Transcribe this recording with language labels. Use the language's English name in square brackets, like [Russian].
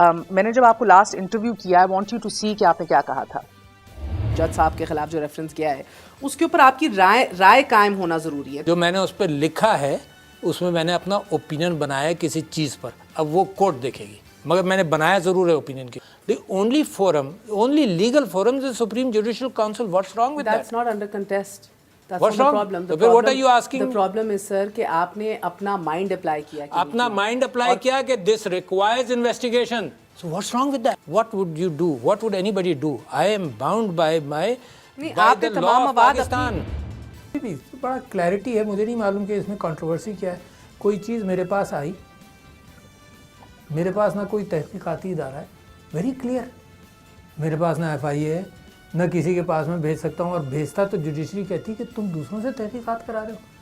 [Urdu] میں نے جب آپ کو لاسٹ انٹرویو کیا, [English] I want you to see [Urdu] کہ آپ نے کیا کہا تھا. جج صاحب کے خلاف جو ریفرنس کیا ہے اس کے اوپر آپ کی رائے قائم ہونا ضروری ہے. جو میں نے اس پہ لکھا ہے اس میں نے اپنا اوپینین بنایا کسی چیز پر, اب وہ کورٹ دیکھے گی, مگر میں نے بنایا ضرور ہے اوپینین کی. [English] The only forum, only legal forum is the Supreme Judicial Council. What's wrong with that? That's not under contest. That's What's not the problem. So what are you asking? The problem is, sir, [Urdu] کہ آپ نے اپنا mind apply کیا. اپنا mind apply کیا کہ [English] this requires investigation. So what's wrong with that? What would you do? What would anybody do? I am bound by the law of Pakistan. [Urdu] بڑا clarity ہے, مجھے نہیں معلوم کہ اس میں کنٹروورسی کیا ہے. کوئی چیز میرے پاس آئی, میرے پاس نہ کوئی تحقیقاتی ادارہ ہے, [English] very clear, [Urdu] میرے پاس نہ ایف آئی اے ہے, نہ کسی کے پاس میں بھیج سکتا ہوں, اور بھیجتا تو جوڈیشری کہتی کہ تم دوسروں سے تحقیقات کرا رہے ہو.